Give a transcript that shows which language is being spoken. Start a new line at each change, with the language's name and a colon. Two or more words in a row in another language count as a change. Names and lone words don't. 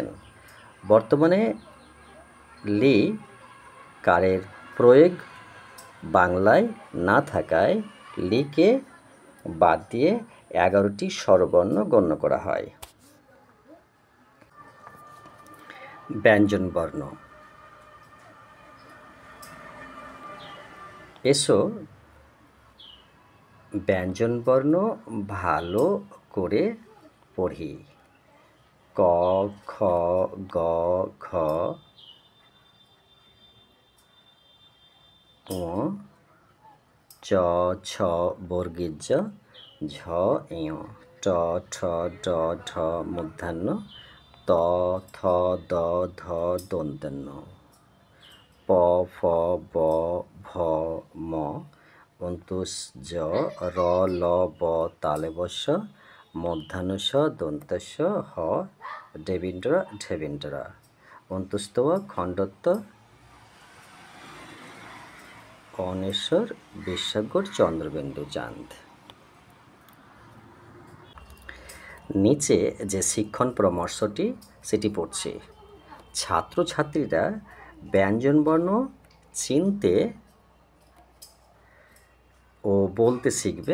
Bangla: বর্তমানে লি কারের প্রয়োগ বাংলায় না থাকায় লিকে বাদ দিয়ে 11টি স্বরবর্ণ গণ্য করা হয়। ব্যঞ্জনবর্ণ। এসো ব্যঞ্জনবর্ণ ভালো করে পড়ি। ক, খ, গ, ঘ, ঙ, চ, ছ বর্গীয় জ, ঝ, ঞ, ট, ঠ, ড, ঢ মূর্ধন্য, ত, থ, দ, ধ দন্ত্য, প, ফ, ব, ভ, ম অন্তুস জ, র, ল, ব তালবস্য, মূর্ধন্যস্য দন্তস্য, হ ডেবিন্দ্র ঢেবিন্দ্র, অন্তুস্তব খণ্ডত্ব, অনেশ্বর বিশ্বগর চন্দ্রবিন্দু চাঁদ। নিচে যে শিক্ষণ পরামর্শটি সেটি পড়ছি। ছাত্রছাত্রীরা ব্যঞ্জনবর্ণ চিনতে ও বলতে শিখবে।